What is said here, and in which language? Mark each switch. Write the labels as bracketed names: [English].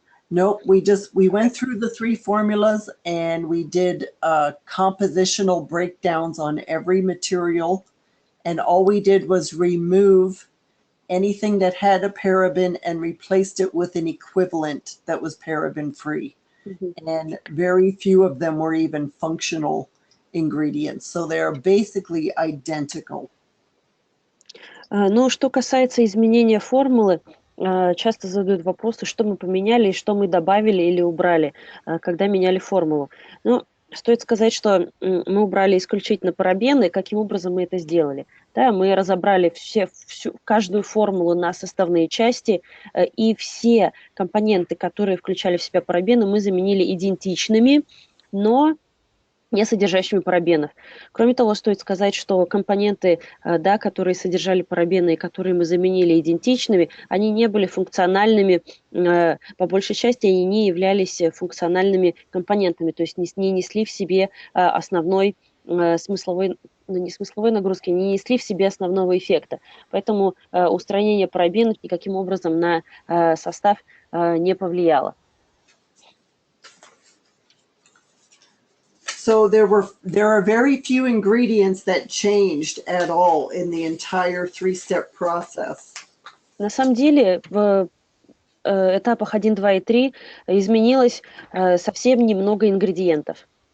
[English] Nope, we went through the 3 formulas and we did compositional breakdowns on every material, and all we did was remove anything that had a paraben and replaced it with an equivalent that was paraben free. Mm-hmm. And very few of them were even functional ingredients, so they're basically identical. [Russian] Ну, что касается изменения формулы, часто задают вопросы, что мы поменяли, что мы добавили или убрали, когда меняли формулу. Ну, стоит сказать, что мы убрали исключительно парабены. Каким образом мы это сделали? Да, мы разобрали каждую формулу на составные части, и все компоненты, которые включали в себя парабены, мы заменили идентичными, но не содержащими парабенов. Кроме того, стоит сказать, что компоненты, да, которые содержали парабены и которые мы заменили идентичными, они не были функциональными, по большей части они не являлись функциональными компонентами, то есть не несли в себе основной смысловой, не смысловой нагрузки, не несли в себе основного эффекта. Поэтому устранение парабенов никаким образом на состав не повлияло. [English] So there are very few ingredients that changed at all in the entire three-step process. [Russian] На самом деле в этапах 1, 2 и 3 изменилось совсем немного ингредиентов.